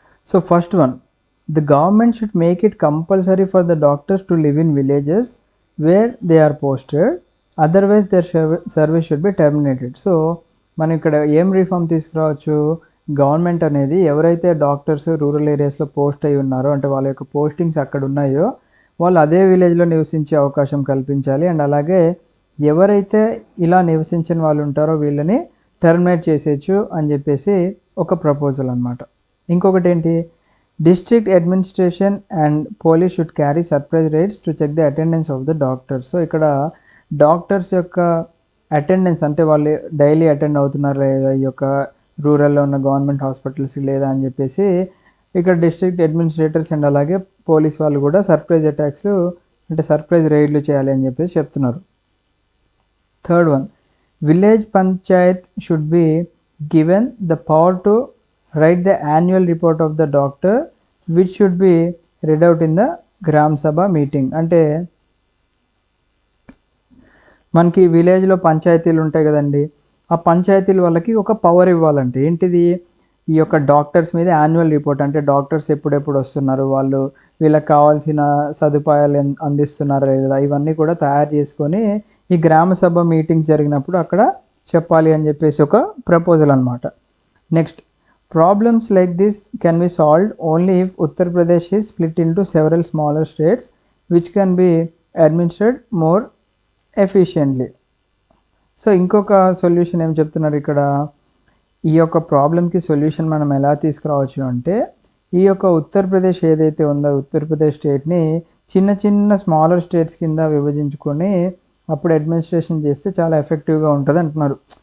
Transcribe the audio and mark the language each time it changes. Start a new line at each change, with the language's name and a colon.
English: So, first one, the government should make it compulsory for the doctors to live in villages where they are posted, otherwise their service should be terminated.
Telugu: So మనం ఇక్కడ ఏం reform తీసుకురావచ్చు? Government అనేది ఎవరైతే doctors rural ఏరియాస్లో post అయి ఉన్నారో అంటే వాళ్ళ యొక్క పోస్టింగ్స్ అక్కడ ఉన్నాయో వాళ్ళు అదే విలేజ్లో నివసించే అవకాశం కల్పించాలి. అండ్ అలాగే ఎవరైతే ఇలా నివసించిన వాళ్ళు ఉంటారో వీళ్ళని టర్మినేట్ చేసేయచ్చు అని చెప్పేసి ఒక ప్రపోజల్ అనమాట. ఇంకొకటి ఏంటి,
English: District administration and police should carry surprise raids to check the attendance of the doctors.
Telugu: So ఇక్కడ డాక్టర్స్ యొక్క అటెండెన్స్ అంటే వాళ్ళు డైలీ అటెండ్ అవుతున్నారా లేదా ఈ యొక్క రూరల్లో ఉన్న గవర్నమెంట్ హాస్పిటల్స్కి లేదా అని చెప్పేసి ఇక్కడ డిస్ట్రిక్ట్ అడ్మినిస్ట్రేటర్స్ అండ్ అలాగే పోలీస్ వాళ్ళు కూడా సర్ప్రైజ్ అటాక్స్ అంటే సర్ప్రైజ్ రైడ్లు చేయాలి అని చెప్పేసి చెప్తున్నారు.
English: Third one, village panchayat should be given the power to write the annual report of the doctor which should be read out in the gram sabha meeting.
Telugu: అంటే మనకి విలేజ్లో పంచాయతీలు ఉంటాయి కదండి, ఆ పంచాయతీలు వాళ్ళకి ఒక పవర్ ఇవ్వాలంటే ఏంటిది, ఈ యొక్క డాక్టర్స్ మీద యాన్యువల్ రిపోర్ట్ అంటే డాక్టర్స్ ఎప్పుడెప్పుడు వస్తున్నారు, వాళ్ళు వీళ్ళకి కావాల్సిన సదుపాయాలు అందిస్తున్నారా లేదా ఇవన్నీ కూడా తయారు చేసుకొని ఈ గ్రామ సభ మీటింగ్స్ జరిగినప్పుడు అక్కడ చెప్పాలి అని చెప్పేసి ఒక ప్రపోజల్ అనమాట.
English: Next, problems like this can be solved only if Uttar Pradesh is split into several smaller states which can be administered more efficiently.
Telugu: So ఇంకొక సొల్యూషన్ ఏం చెప్తున్నారు ఇక్కడ, ఈ యొక్క ప్రాబ్లమ్కి సొల్యూషన్ మనం ఎలా తీసుకురావచ్చు అంటే ఈ యొక్క ఉత్తరప్రదేశ్ ఏదైతే ఉందో ఉత్తరప్రదేశ్ స్టేట్ని చిన్న చిన్న స్మాలర్ స్టేట్స్ కింద విభజించుకొని అప్పుడు అడ్మినిస్ట్రేషన్ చేస్తే చాలా ఎఫెక్టివ్గా ఉంటుంది అంటున్నారు.